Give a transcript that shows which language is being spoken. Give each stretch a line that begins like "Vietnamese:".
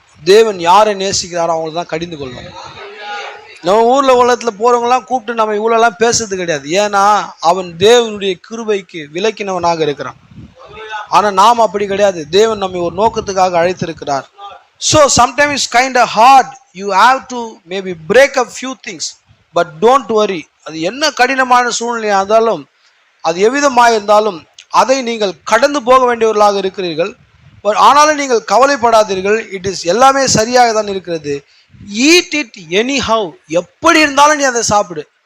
Tamil: தேவன் யாரை நேசிக்கிறாரோ அவங்களை தான் கடிந்து கொள்வார். நம்ம ஊர்ல உலகத்துல போறவங்கலாம் கூப்பிட்டு நம்ம இவ்வளோலாம் பேசுறது கிடையாது. ஏன்னா அவன் தேவனுடைய கிருபைக்கு விலக்கினவனாக இருக்கிறான். ஆனா நாம் அப்படி கிடையாது. தேவன் நம்மை ஒரு நோக்கத்துக்காக அழைத்திருக்கிறார்.
English: So sometimes it's kind of hard. You have to maybe break a few things, but don't worry.
Tamil: அது என்ன கடினமான சூழ்நிலையாக இருந்தாலும், அது எவ்விதமாக இருந்தாலும் அதை நீங்கள் கடந்து போக வேண்டியவர்களாக இருக்கிறீர்கள். ஆனாலும் நீங்கள் கவலைப்படாதீர்கள்.
English: it is
Tamil: எல்லாமே சரியாக தான் இருக்கிறது.
English: Eat it anyhow.
Tamil: எப்படி இருந்தாலும் நீ அதை சாப்பிடு.